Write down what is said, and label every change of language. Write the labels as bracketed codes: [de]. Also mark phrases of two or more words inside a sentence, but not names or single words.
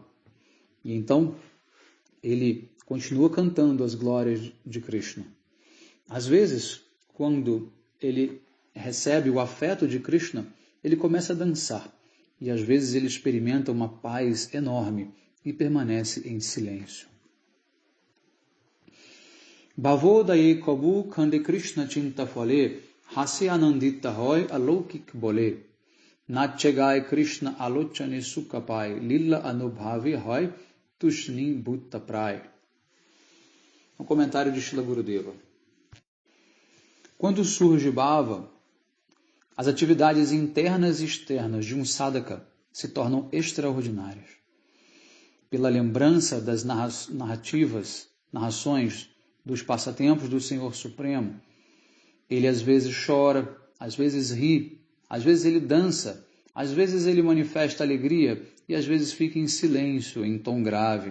[pt] E então, ele continua cantando as glórias de Krishna. Às vezes, quando ele recebe o afeto de Krishna, ele começa a dançar. E às vezes ele experimenta uma paz enorme e permanece em silêncio. [bn] ভাবোদয়ে কভু কান্দে কৃষ্ণ চিন্তা ফলে, হাসে আনন্দিত হয় অলৌকিক বলে. নাচে গায় কৃষ্ণ আলোচনে সুখ পায়, লীলা অনুভবি হয় তূষ্ণী ভূত প্রায়. [pt] Um comentário de Srila Gurudeva. Quando surge Bhava, as atividades internas e externas de um sadhaka se tornam extraordinárias. Pela lembrança das narrações dos passatempos do Senhor Supremo, ele às vezes chora, às vezes ri, às vezes ele dança, às vezes ele manifesta alegria e às vezes fica em silêncio, em tom grave.